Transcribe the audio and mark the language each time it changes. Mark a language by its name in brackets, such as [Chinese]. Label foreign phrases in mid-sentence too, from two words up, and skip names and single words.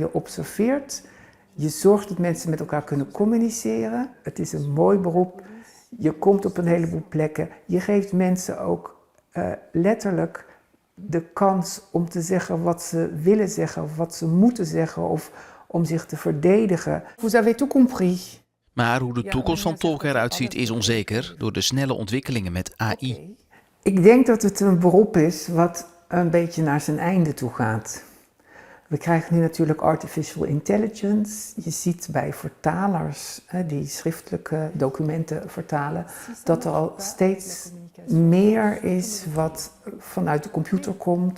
[Dutch] Je observeert, je zorgt dat mensen met elkaar kunnen communiceren. Het is een mooi beroep. Je komt op een heleboel plekken. Je geeft mensen ook letterlijk de kans om te zeggen wat ze willen zeggen of wat ze moeten zeggen of om zich te verdedigen. [French] Vous avez tout compris. [Dutch] Maar hoe de toekomst van tolken eruit ziet is onzeker door de snelle ontwikkelingen met AI. Ik denk dat het een beroep is wat een beetje naar zijn einde toe gaat. We krijgen nu natuurlijk [English] artificial intelligence. [Dutch] Je ziet bij vertalers die schriftelijke documenten vertalen, dat er al steeds meer is wat vanuit de computer komt.